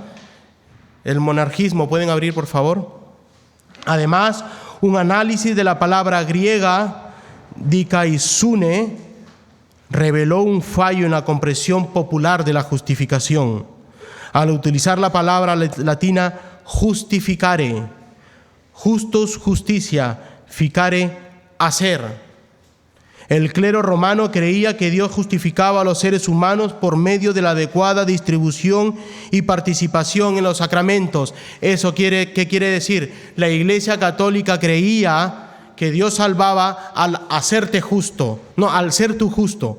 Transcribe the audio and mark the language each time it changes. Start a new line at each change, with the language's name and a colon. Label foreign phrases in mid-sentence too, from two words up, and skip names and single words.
Spanish: El monarquismo, ¿pueden abrir, por favor? Además, un análisis de la palabra griega dikaisune reveló un fallo en la comprensión popular de la justificación. Al utilizar la palabra latina
Latin: justificare, justus,
Spanish: justicia, ficare, hacer. El clero romano creía que Dios justificaba a los seres humanos por medio de la adecuada distribución y participación en los sacramentos. ¿Qué quiere decir? La Iglesia Católica creía que Dios salvaba al hacerte justo, no, al ser tú justo.